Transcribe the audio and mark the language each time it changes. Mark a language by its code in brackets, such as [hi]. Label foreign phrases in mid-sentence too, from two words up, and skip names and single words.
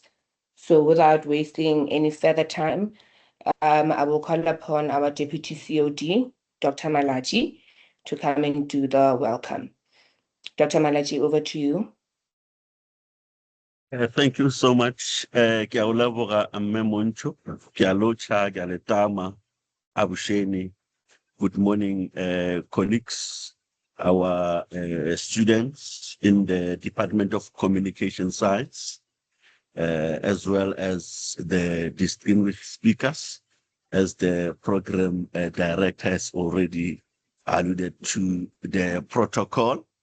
[en] So, without wasting any further time, I will call upon our Deputy COD, Dr. Malachi, to come and do the welcome. Dr. Malachi, over to you. Thank you so much. [nso] Ke a o leboga mme Montsho, ke a lotšha, ke a letama, Abusheni. [en] Good morning, colleagues, our students in the Department of Communication Science, as well as the distinguished speakers, as the program director has already alluded to the protocol.